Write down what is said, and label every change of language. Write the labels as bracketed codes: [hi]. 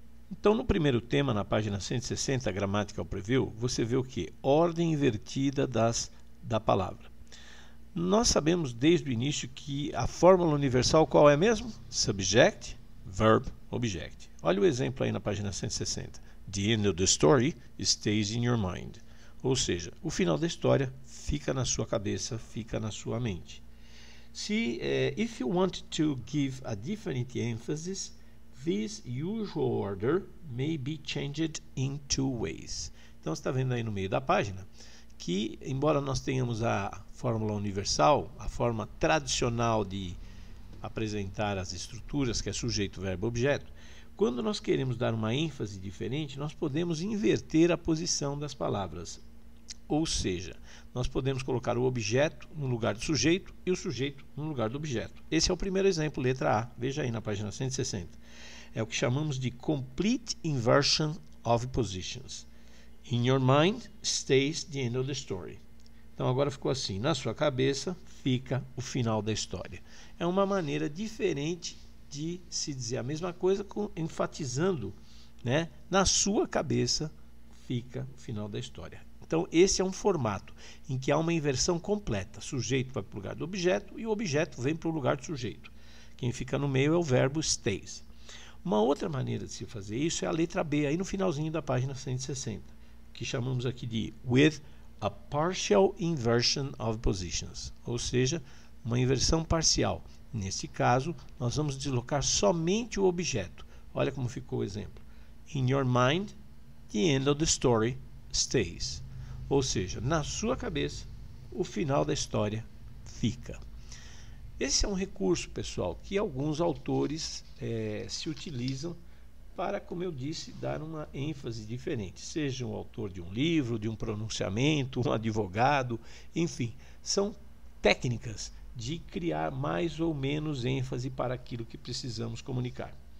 [pt] Então, no primeiro tema, na página 160, [en] Grammatical Preview, [pt] você vê o que? Ordem invertida da palavra. Nós sabemos desde o início que a fórmula universal qual é mesmo? [en] Subject, Verb, Object. [pt] Olha o exemplo aí na página 160. [en] The end of the story stays in your mind. [pt] Ou seja, o final da história fica na sua cabeça, fica na sua mente. [en] If you want to give a different emphasis, this usual order may be changed in two ways. [pt] Então, você está vendo aí no meio da página que, embora nós tenhamos a fórmula universal, a forma tradicional de apresentar as estruturas, que é sujeito, verbo, objeto, quando nós queremos dar uma ênfase diferente, nós podemos inverter a posição das palavras. Ou seja, nós podemos colocar o objeto no lugar do sujeito e o sujeito no lugar do objeto. Esse é o primeiro exemplo, letra A. Veja aí na página 160. É o que chamamos de [en] Complete Inversion of Positions. In your mind stays the end of the story. [pt] Então agora ficou assim, na sua cabeça fica o final da história. É uma maneira diferente de se dizer a mesma coisa, enfatizando, né? Na sua cabeça fica o final da história. Então esse é um formato em que há uma inversão completa. Sujeito vai para o lugar do objeto e o objeto vem para o lugar do sujeito. Quem fica no meio é o verbo stays. Uma outra maneira de se fazer isso é a letra B, aí no finalzinho da página 160, que chamamos aqui de [en] with a partial inversion of positions, [pt] ou seja, uma inversão parcial. Nesse caso, nós vamos deslocar somente o objeto. Olha como ficou o exemplo. [en] In your mind, the end of the story stays. [pt] Ou seja, na sua cabeça, o final da história fica. Esse é um recurso, pessoal, que alguns autores se utilizam para, como eu disse, dar uma ênfase diferente. Seja um autor de um livro, de um pronunciamento, um advogado, enfim, são técnicas de criar mais ou menos ênfase para aquilo que precisamos comunicar.